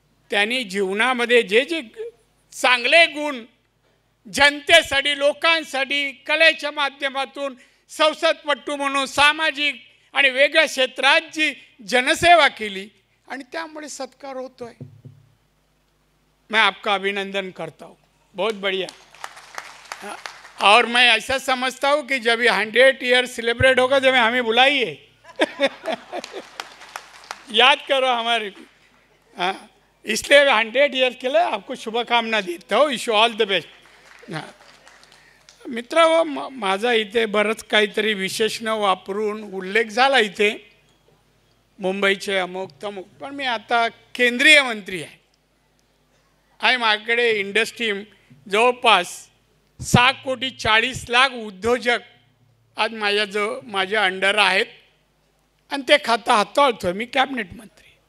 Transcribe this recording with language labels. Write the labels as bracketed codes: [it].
[mr] त्यांनी जीवनामध्ये जे जे चांगले गुण जनतेसाठी, लोकांसाठी, कलेच्या माध्यमातून, संसदपटू म्हणून, सामाजिक आणि वेगळ्या क्षेत्रात जी जनसेवा केली आणि त्यामुळे सत्कार होतोय. [hi] मैं आपका अभिनंदन करता हूँ, बहुत बढ़िया. और मैं ऐसा समझता हूँ कि जब ये 100 ईयर सेलिब्रेट होगा जब हमें बुलाइए. याद करो हमारे. हाँ, इसलिए 100 ईयर्स के लिए आपको शुभकामना देता हूँ. [en] Wish you all the best. [mr] हां मित्र, माझा इथे बरंच काहीतरी विशेषण वापरून उल्लेख झाला इथे मुंबईचे अमुक तमुक. पण मी आता केंद्रीय मंत्री आहे आणि माझ्याकडे इंडस्ट्री जवळपास 6,40,00,000 उद्योजक आज माझ्या अंडर आहेत आणि ते खातं हाताळतोय. मी कॅबिनेट मंत्री.